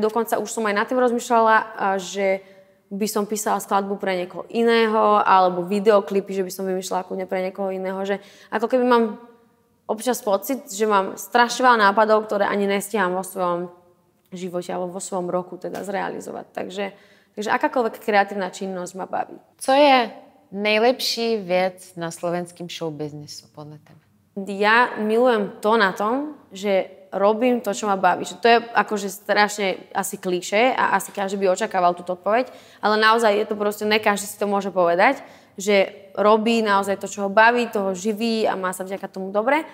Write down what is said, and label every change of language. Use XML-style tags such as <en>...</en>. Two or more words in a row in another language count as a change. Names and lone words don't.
<sk>Dokonca už som aj nad tým rozmýšľala, že by som písala skladbu pre niekoho iného, alebo videoklipy, že by som vymýšľala kľudne pre niekoho iného. Že ako keby mám občas pocit, že mám strašne veľa nápadov, ktoré ani nestíham vo svojom živote alebo vo svojom roku teda zrealizovať. Takže akákoľvek kreatívna činnosť ma baví.</sk> <cs>Co je nejlepší věc na slovenském showbiznisu podle tebe?</cs> <sk>Ja milujem to na tom, že robím to, čo ma baví. Že to je akože strašne asi klišé a asi každý by očakával túto odpoveď, ale naozaj je to proste, ne každý si to môže povedať, že robí naozaj to, čo ho baví, toho živí a má sa vďaka tomu dobre.</sk>